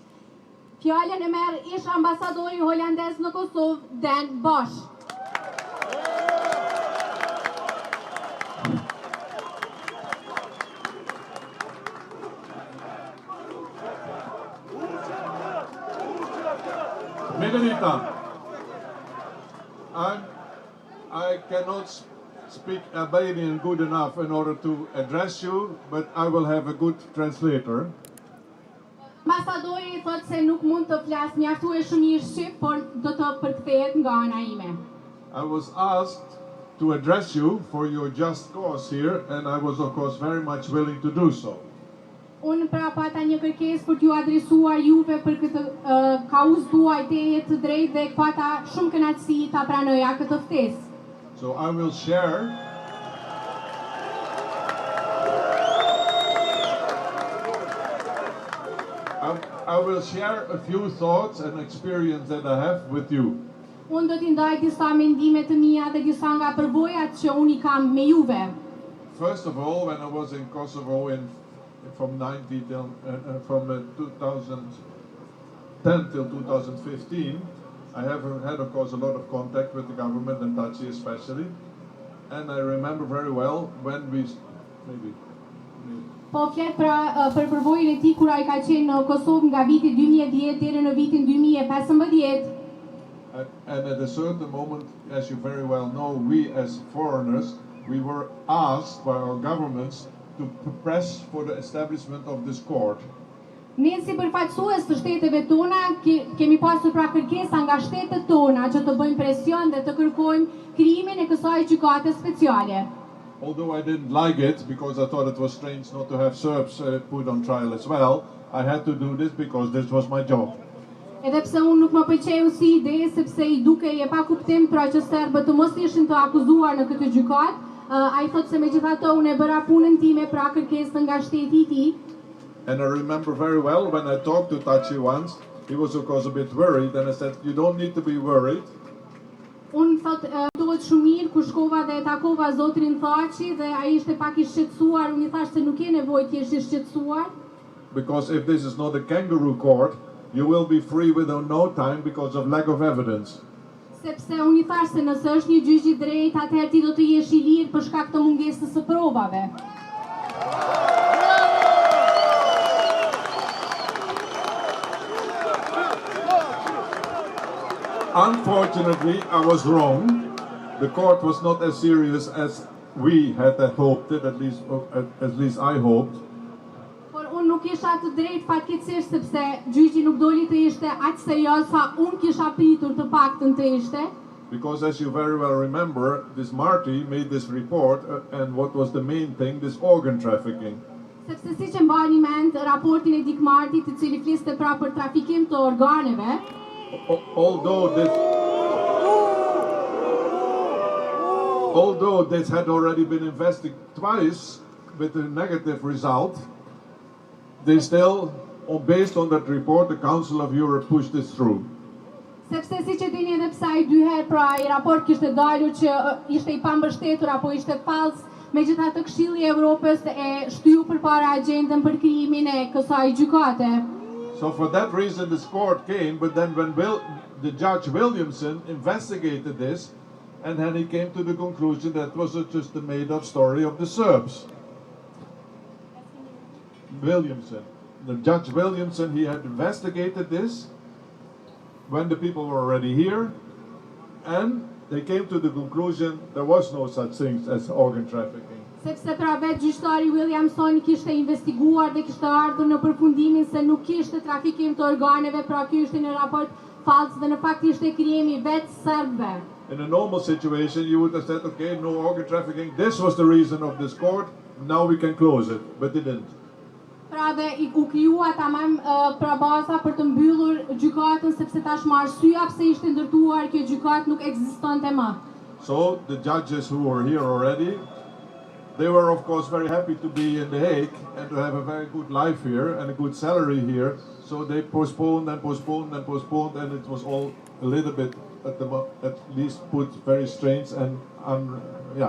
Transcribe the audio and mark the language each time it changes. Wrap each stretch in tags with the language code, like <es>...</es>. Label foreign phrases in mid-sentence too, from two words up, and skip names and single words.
<sq>Fjalën e merr ish ambasadori holandez në Kosovë, Robert Bosch. Meganita,</sq> <en>I cannot speak Albanian good enough in order to address you, but I will have a good translator.</en> <sq>Ambasadori thotë se nuk mund të flas mjaftueshëm mirë shqip, por do të përkthehet nga ana ime.</sq> <en>I was asked to address you for your just cause here, and I was of course very much willing to do so.</en> <sq>Unë pra pata një kërkesë për t'ju adresuar juve për këtë kauzë tuaj teje të drejtë dhe pata shumë kënaqësi ta pranoja këtë ftesë.</sq> <en>So I will share a few thoughts and experience that I have with you.</en> <sq>Unë do t'i ndaj disa mendime të mia dhe disa nga përvojat që unë I kam me juve.</sq> <en>First of all, when I was in Kosovo from 2010 till 2015, I have had, of course, a lot of contact with the government and Taci especially. And I remember very well when we,</en> <sq>Po flet pra për përvojën e tij kur ai ka qenë në Kosovë nga viti 2010 deri në vitin 2015.</sq> <en>And at a certain moment, as you very well know, we as foreigners, we were asked by our governments to press for the establishment of this court.</en> <sq>Ne si përfaqësues të shteteve tona kemi pasur pra kërkesa nga shtetet tona që të bëjmë presion dhe të kërkojmë krijimin e kësaj gjykate speciale.</sq> <en>Although I didn't like it because I thought it was strange not to have Serbs put on trial as well, I had to do this because this was my job.</en> <sq>Edhe pse unë nuk më pëlqeu si ide sepse I dukej e pa kuptim pra që serbët të mos ishin të akuzuar në këtë gjykatë, ai thotë se megjithatë unë e bëra punën time pra kërkesën nga shteti I tij.</sq> <en>And I remember very well when I talked to Taci once, he was of course a bit worried, and I said, you don't need to be worried.</en> <sq>Unë thotë duhet shumë mirë kur shkova dhe takova zotrin Thaçi dhe ai ishte pak I shqetësuar, unë I thash se nuk ke nevojë të jesh I shqetësuar.</sq> <en>Because if this is not a kangaroo court, you will be free within no time because of lack of evidence.</en> <sq>Sepse unë I thash se nëse është një gjyq I drejtë, atëherë ti do të jesh I lirë për shkak të mungesës së provave.</sq> <en>Unfortunately, I was wrong. The court was not as serious as we had hoped it, at least I hoped.</en> <sq>Por unë nuk isha të drejtë fatkeqësisht sepse gjyqi nuk doli të ishte aq serioz sa unë kisha pritur të paktën të ishte.</sq> <en>Because as you very well remember, this Marty made this report, and what was the main thing? This organ trafficking.</en> <sq>Sepse siç e mbani mend raportin e Dik Martit I cili fliste pra për trafikim të organeve.</sq> <en>Although this had already been investigated twice with a negative result, they still, based on that report, the Council of Europe pushed this through.</en> <sq>Sepse siç e dini edhe pse ai dy herë pra ai raport kishte dalur që ishte I pambështetur apo ishte fals, megjithatë Këshilli I Evropës e shtyu përpara agjendën për krijimin e kësaj gjykate.</sq> <en>So for that reason this court came, but then when the Judge Williamson investigated this, and then he came to the conclusion that was just a made-up story of the Serbs. The Judge Williamson, he had investigated this when the people were already here, and they came to the conclusion there was no such thing as organ trafficking.</en> <sq>Sepse pra vetë gjyqtari Williamson kishte investiguar dhe kishte ardhur në përfundimin se nuk kishte trafikim të organeve, pra ky ishte një raport fals dhe në fakt ishte krijimi vetë serbëve.</sq> <en>In a normal situation you would have said, okay, no organ trafficking, this was the reason of this court, now we can close it, but it didn't.</en> <sq>Pra dhe u krijua tamam pra baza për të mbyllur gjykatën sepse tashmë arsyeja pse ishte ndërtuar kjo gjykatë nuk ekzistonte më.</sq> <en>So the judges who were here already They were, of course, very happy to be in The Hague and to have a very good life here and a good salary here. So they postponed and postponed and postponed, and it was all a little bit, at least put very strange and yeah.</en>